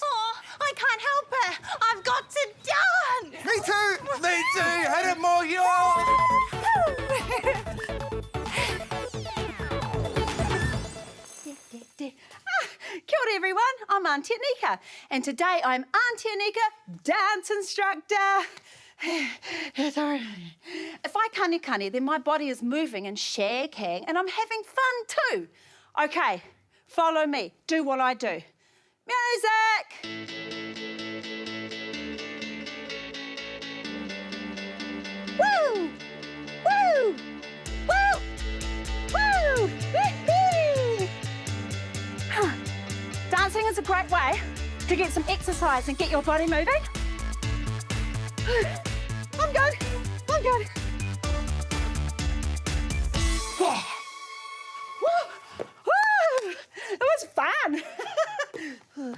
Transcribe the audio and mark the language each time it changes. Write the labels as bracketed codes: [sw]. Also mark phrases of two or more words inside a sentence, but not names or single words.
[en] Oh, I can't help it. I've got to dance. Me too. Me too. Hit it more heel. [mi] Kia ora, [en] everyone. I'm Auntie Anika, and today I'm Auntie Anika, dance instructor. If I kani, then my body is moving and shaking, and I'm having fun too. Okay, follow me. Do what I do. Music! Woo! Woo! Woo! Woo! Woo-hoo! Huh. Dancing is a great way to get some exercise and get your body moving. I'm good. I'm good. Yeah. Woo! Woo! It was fun.